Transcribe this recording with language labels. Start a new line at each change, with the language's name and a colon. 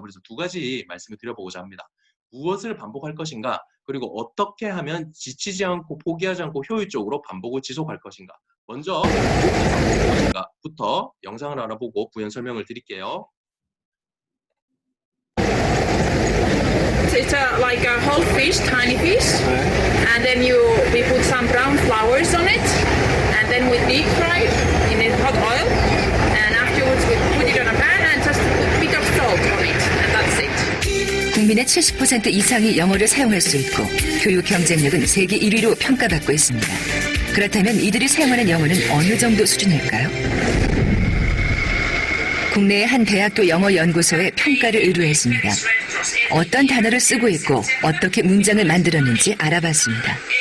Korean: 그래서 두 가지 말씀을 드려보고자 합니다. 무엇을 반복할 것인가, 그리고 어떻게 하면 지치지 않고 포기하지 않고 효율적으로 반복을 지속할 것인가. 먼저 부터 영상을 알아보고 부연 설명을 드릴게요.
English: It's like a whole fish, tiny fish, and then we put some brown flowers on it, and then we deep fry it in hot oil, and afterwards we put it on a pan and just put a bit of salt on it, and that's it.
Korean: 국민의 70% 이상이 영어를 사용할 수 있고 교육 경쟁력은 세계 1위로 평가받고 있습니다. 그렇다면 이들이 사용하는 영어는 어느 정도 수준일까요? 국내의 한 대학교 영어 연구소에 평가를 의뢰했습니다. 어떤 단어를 쓰고 있고 어떻게 문장을 만들었는지 알아봤습니다.